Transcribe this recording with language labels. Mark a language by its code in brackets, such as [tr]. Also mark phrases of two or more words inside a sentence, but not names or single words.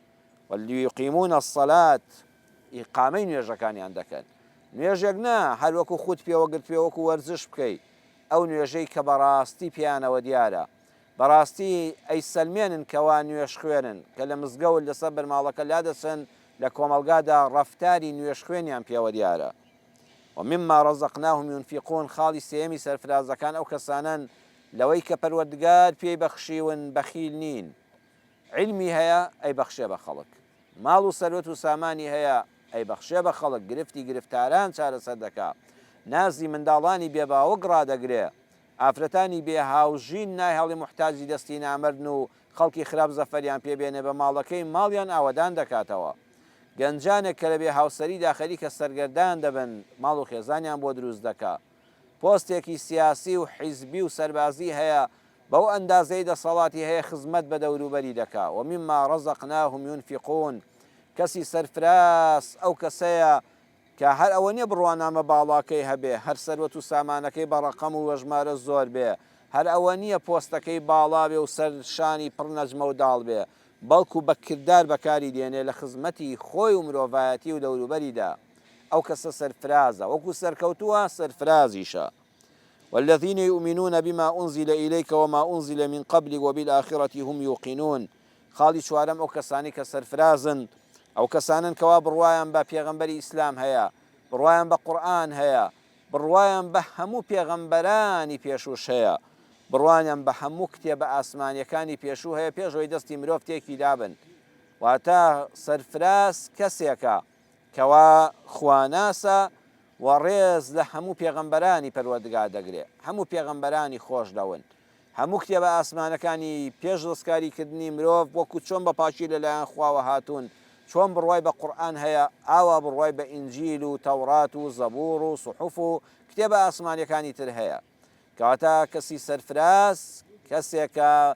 [ar] وەلیقیمون الصلاة [ckb] ئیقامەی نوێژەکانیان دەکەن نوێژێک نا هەر وەکو خود پێوە گرت پێ وەکو وەرزش بکەیت ئەو نوێژەی کە بەڕاستی پیانەوە دیارە بەڕاستی ئەی سەلمێنن کەوا نوێش خوێنن کە لە مزگەوت لەسەر بەرماڵەکە لا دەچن لە کۆمەلگادا ڕەفتاری نوێش خوێنیان پێوە دیارە [ar] ومما رزقناهم ينفقون [ckb] خاڵی سێمی سەرفرازەکان ئەو کەسانن لەوەی کە پەروەردگار پێی بەخشیون بەخیل نین علمی هەیە ئەی بەخشێ بە خەڵک ماڵ و سەرۆت و سامانی هەیە ئەی بەخشێ بە خەڵک گرفتی گرفتاران چارەسەر دەکا نازی منداڵانی بێباوەک ڕادەگرێ ئافرەتانی بێ هاوژین نای هەڵی محتاجی دەستی نامردن و خەڵکی خراپ زەفەریان پێبێنێ بە ماڵەکەی ماڵیان ئاوەدان دەکاتەوە گەنجانێک کە لە بێ هاوسەری داخەری کە سەرگەردان دەبن ماڵ و خێزانیان بۆ دروست دەکا پۆستێکی سیاسی و حیزبی و سەربازی هەیە بەو ئەندازەی دەسەڵاتی هەیە خزمەت بە دەوروبەری دەکا ومما [ar] رزقناهم ينفقون [ckb] کەسی سەرفراز ئەو کەسەیە کە هەر ئەوە نیە بڕوانامە باڵاکەی هەبێ هەر سەروەت و سامانەکەی بە ڕەقەم و وەژمارە زۆر بێ هەر ئەوە نییە پۆستەکەی باڵا بێ و سەرشانی پڕ نەجمە و داڵ بێ بەڵکو بە کردار بەکاری دێنێ لە خزمەتی خۆی و مرۆڤایەتی و دەوروبەریدا ئەو کەسە سەرفرازە وەکو سەرکەوتووە سەرفرازیشە [ar] والذين يؤمنون بما أنزل إليك وما أنزل من قبلك وبالآخرة هم يوقنون [ckb] خاڵی چوارەم ئەو کەسانی کە سەرفرازن ئەو کەسانن کەوا بڕوایان بە پێغەمبەری ئیسلام هەیە بڕوایان بە قورئان هەیە بڕوایان بە هەموو پێغەمبەرانی پێشوش هەیە بڕوانیان بە هەموو کتێبە ئاسمانیەکانی پێشوو هەیە پێشەوەی دەستی مرۆڤ تێکی دابن واتە سەرفراز کەسێکە کەوا خواناسە و ڕێز لە هەموو پێغەمبەرانی پەروەردگار دەگرێت هەموو پێغەمبەرانی خۆش دەون هەموو کتێبە ئاسمانەکانی پێش ڕزگاریکردنی مرۆڤ وەکو چۆن بە پاشی لەلایەن خواوە هاتوون چۆن بڕوای بە قورئان هەیە ئاوا بڕوای بە ئینجیل و تەورات و زەبوور و سوحوف و کتێبە ئاسمانیەکانی تر هەیە کەواتە کەسی سەرفراز کەسێکە